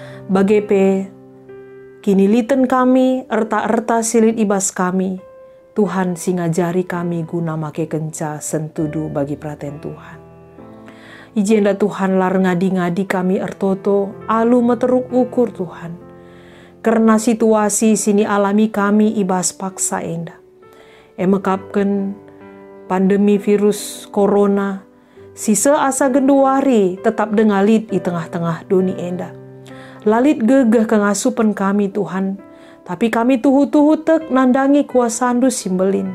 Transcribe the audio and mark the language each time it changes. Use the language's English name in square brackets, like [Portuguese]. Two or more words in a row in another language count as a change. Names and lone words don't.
[Batak Karo] Bagepe kini liten kami, erta-erta silit ibas kami, Tuhan singajari kami guna make kenca sentudu bagi praten Tuhan. Ijenda Tuhan lar ngadi-ngadi kami ertoto, alu meteruk ukur Tuhan. Karena situasi sini alami kami ibas paksa enda. Emekapken pandemi virus corona, sisa asa genduari tetap dengalit di tengah-tengah doni enda. Lalit gegah kengasupan kami Tuhan, tapi kami tuhu-tuhu tek nandangi kuasandu simbelin.